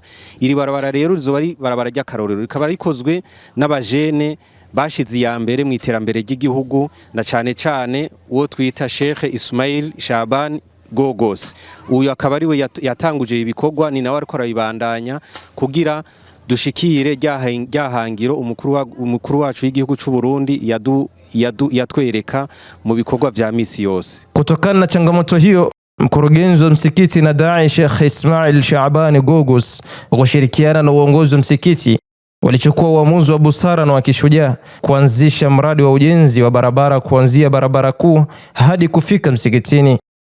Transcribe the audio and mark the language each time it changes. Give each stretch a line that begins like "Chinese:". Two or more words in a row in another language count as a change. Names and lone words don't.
Rundi: Iri barabara rero rizoba ari barabara ry'akarorero, rikaba rikozwe n'abajene bashize ya mbere mu iterambere ry'igihugu, na cane uwo twita Sheikh Ismail Shaban Gogos. Uyu akaba ari we yatanguje ibikorwa, ni nawe ariko arabibandanya kugira dushikire ryahangiro umukuru wacu w'igihugu c'u Burundi yatwereka mu bikorwa vya misi yose.
Swahili: Kutokana na changamoto hiyo, mkurugenzi wa msikiti na dai Sheikh Ismail Shaban Gogos kushirikiana na uongozi wa msikiti walichukua uamuzi wa busara na wa kishujaa kuanzisha mradi wa ujenzi wa barabara kuanzia barabara kuu hadi kufika msikitini.